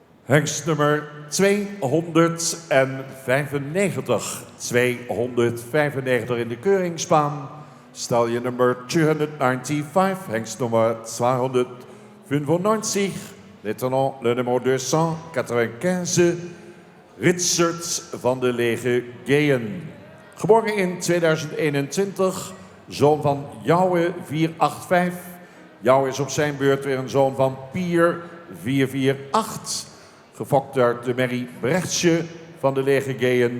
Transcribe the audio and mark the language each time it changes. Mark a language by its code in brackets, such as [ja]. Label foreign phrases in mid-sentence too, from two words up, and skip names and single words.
[nl] Hengst nummer 295. 295 in de keuringsbaan. Stalje nummer 295. Hengst nummer 295. [fr] Maintenant le numéro 295. [nl] Richard van de Lege Geyen. Geboren in 2021. Zoon van Jouwe 485. Jouwe is op zijn beurt weer een zoon van Pier 448. Gefokt uit de merrie Brechtsje van de Lege Geyen.